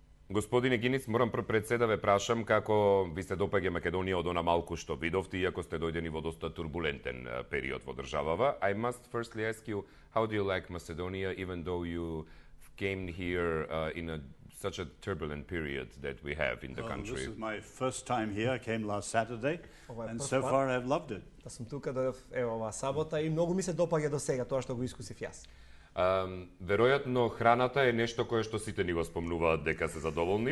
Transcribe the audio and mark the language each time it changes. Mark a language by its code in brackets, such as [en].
[mk] Господине Гинис, морам пред се да ве прашам како ви се допаѓа Македонија од она малку што видовте, иако сте дојдени во доста турбулентен период во државава. [en] I must firstly ask you, how do you like Macedonia, even though you came here in such a turbulent period that we have in the country? This is my first time here. I came last Saturday, and so far I've loved it. [mk] Да сум тука оваа сабота и многу ми се допаѓа до сега тоа што го искусив јас. Веројатно храната е нешто кое што сите ни го спомнуваат дека се задоволни.